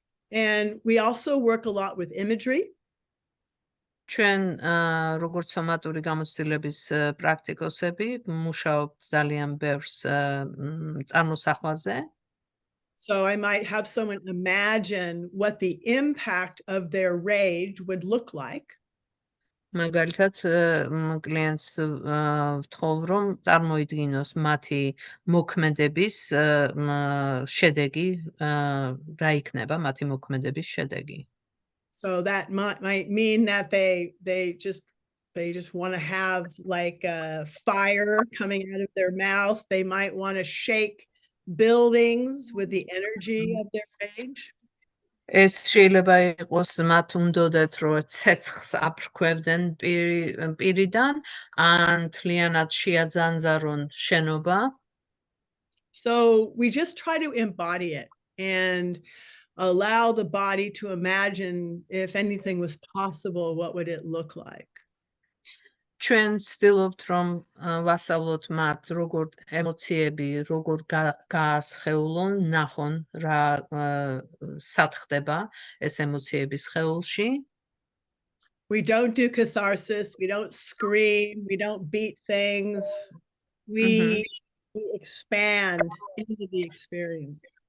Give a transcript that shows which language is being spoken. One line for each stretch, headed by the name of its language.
English: And we also work a lot with imagery.
Georgian: ჩვენ როგორც სომატური გამოცდილების პრაქტიკოსები მუშაობთ ძალიან ბევრს წარმოსახვაზე.
English: So I might have someone imagine what the impact of their rage would look like.
Georgian: მაგალითად, კლიენტს ვთხოვ, რომ წარმოიდგინოს მათი მოქმედების შედეგი, რა იქნება მათი მოქმედების შედეგი.
English: So that might mean that they just want to have like a fire coming out of their mouth. They might want to shake buildings with the energy of their rage.
Georgian: ეს შეიძლება იყოს მათ უნდოდათ რომ ცეცხლს აფრქვევდნენ პირიდან ან თლიანად შეაძანძარონ შენობა.
English: So we just try to embody it and allow the body to imagine if anything was possible, what would it look like?
Georgian: ჩვენ ვცდილობთ რომ ვასწავლოთ მათ როგორ ემოციები როგორ გაასხეულონ, ნახონ რა სად ხდება ეს ემოციები სხეულში.
English: We don't do catharsis, we don't scream, we don't beat things. We expand into the experience.